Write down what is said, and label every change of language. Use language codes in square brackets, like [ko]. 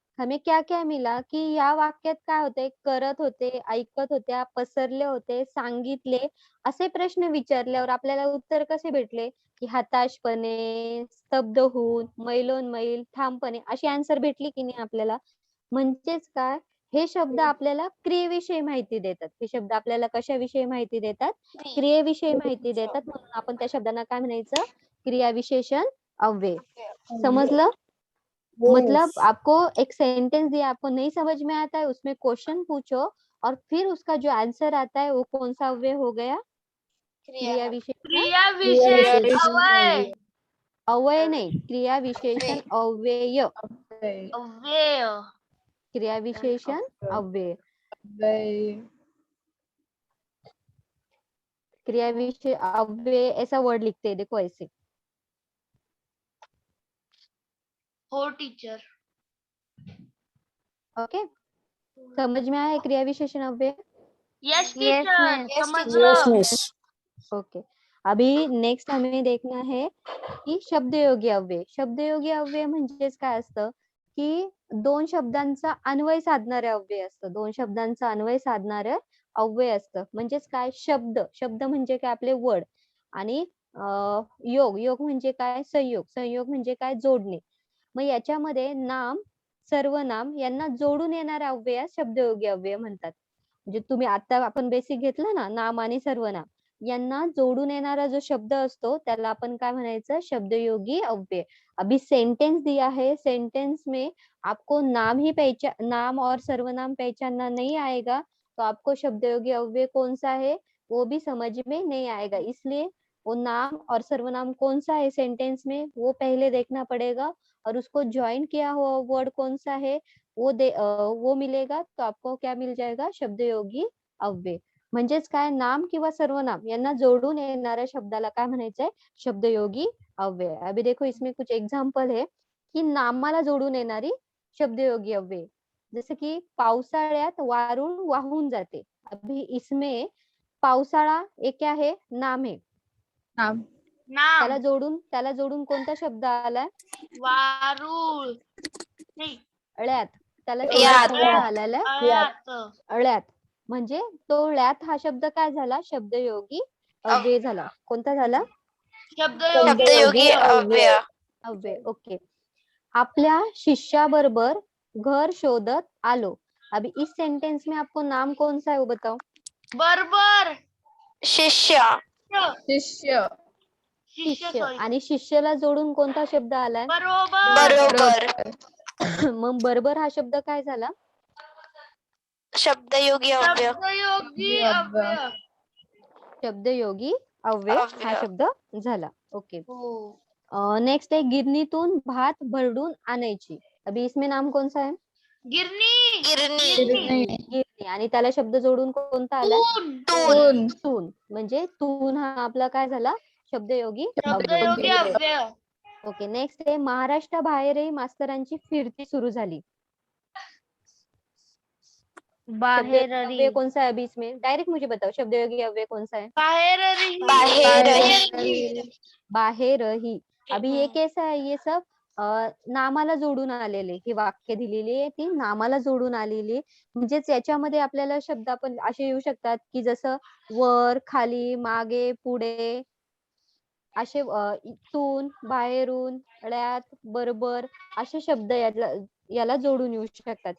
[hi] हमें क्या क्या मिला [mr] की या वाक्यात काय होते, करत होते, ऐकत होत्या, पसरले होते, सांगितले असे प्रश्न विचारल्यावर आपल्याला उत्तर कसे भेटले की हताशपणे, स्तब्ध होऊन, मैलोनमैल, ठामपणे अशी आन्सर भेटली की नाही आपल्याला. म्हणजेच काय, हे शब्द आपल्याला क्रियेविषयी माहिती देतात. हे शब्द आपल्याला कशाविषयी माहिती देतात, क्रियेविषयी माहिती देतात. म्हणून आपण त्या शब्दांना काय म्हणायचं, क्रियाविशेषण अव्यय. समझलं? [hi] मतलब आपको एक सेंटेंस दिया, आपको नहीं समझ में आता है, उसमें क्वेश्चन पूछो और फिर उसका जो आंसर आता है वो कौन सा अव्यय हो गया, क्रिया विशेषण क्रिया विशेष अवय अव्यय नहीं, क्रिया विशेषण अव्यय, अव्यय क्रिया विशेषण अव्यय, क्रिया विशेष अव्यय ऐसा वर्ड लिखते हैं, देखो ऐसे. [mr] हो टीचर. [hi] ओके, समझ में आया क्रिया विशेषण अव्यय? [en] Yes teacher ma'am. [mr] समजलं. [hi] ओके, अभी नेक्स्ट हमें देखना है की शब्दयोगी अव्यय. [mr] शब्दयोगी अव्यय म्हणजेच काय असतं की दोन शब्दांचा अन्वय साधणारे अव्यय असतं. दोन शब्दांचा अन्वय साधणारे अव्यय असतं. म्हणजेच काय, शब्द, शब्द म्हणजे काय आपले वर्ड, आणि योग, योग म्हणजे काय, संयोग, संयोग म्हणजे काय, जोडणे. मग याच्यामध्ये नाम, सर्वनाम यांना जोडून येणारे अव्यय शब्दयोगी अव्यय म्हणतात. म्हणजे तुम्ही आता आपण बेसिक घेतलं ना, नाम आणि सर्वनाम यांना जोडून येणारा जो शब्द असतो त्याला आपण काय म्हणायचं, शब्दयोगी अव्यय. [hi] अभी सेंटेंस दिया है, सेंटेंस में आपको नाम और सर्वनाम पहचानना नहीं आएगा तो आपको शब्दयोगी अव्यय कौन सा है वो भी समझ में नहीं आएगा. इसलिए वो नाम और सर्वनाम कौन सा है सेंटेंस में वो पहले देखना पड़ेगा, और उसको ज्वाइन किया हुआ वर्ड कौन सा है वो मिलेगा, तो आपको क्या मिल जाएगा, शब्दयोगी अव्यय. [mr] म्हणजेच काय, नाम किंवा सर्वनाम यांना जोडून येणाऱ्या शब्दाला काय म्हणायचंय, शब्दयोगी अव्यय. [hi] अभी देखो इसमें कुछ एग्जांपल है की [mr] नामाला जोडून येणारी शब्दयोगी अव्यय. जसं की पावसाळ्यात वारूळ वाहून जाते. [hi] अभी इसमें पावसाळा एक क्या है, नाम है. नाम. नाम [mr] त्याला जोडून कोणता शब्द आलाय, वारुळ नाही अळ्यात. त्याला यात. शब्द कोणता आलेला आहे, अळ्यात अळ्यात. म्हणजे तो ळ्यात हा शब्द काय झाला, शब्दयोगी अव्यय झाला. कोणता झाला, शब्दयोगी अव्यय. अव्यय. ओके. आपल्या शिष्याबरोबर घर शोधत आलो. [hi] अभी इस सेंटेंस में आपको नाम कौन सा है वो बताओ. [mr] बरोबर शिष्य. शिष्य. शिष्य. [en] sorry [mr] आणि शिष्यला जोडून कोणता शब्द आलाय, बरोबर मग बरोबर हा शब्द काय झाला, शब्दयोगी अव्यय. शब्दयोगी अव्यय. शब्दयोगी अव्यय हा शब्द झाला. ओके. हो [hi] नेक्स्ट है [mr] गिरणीतून भात भरडून आणायची. [hi] अभी इसमें नाम कौन सा है, गिरणी गिरणी. [mr] आणि त्याला शब्द जोडून कोणता आला, तून. तून. म्हणजे तून हा आपला काय झाला, शब्दयोगी अव्यय. शब्दयोगी अव्यय. ओके. नेक्स्ट आहे महाराष्ट्राबाहेरही मास्तरांची फिरती सुरू झाली. [hi] शब्दयोगी अव्यय कौन सा है अभी इसमें, डायरेक्ट मुझे बताओ शब्दयोगी अव्यय कौन सा है, बाहेरही. अभी ये कैसा है, ये सब [mr] नामाला जोडून आलेले ही वाक्य दिलेली आहे, ती नामाला जोडून आलेली. म्हणजेच याच्यामध्ये आपल्याला शब्द आपण असे येऊ शकतात की जसं वर, खाली, मागे, पुढे असे इथून, बाहेरून, ळ्यात, बरोबर असे शब्द याला जोडून येऊ शकतात.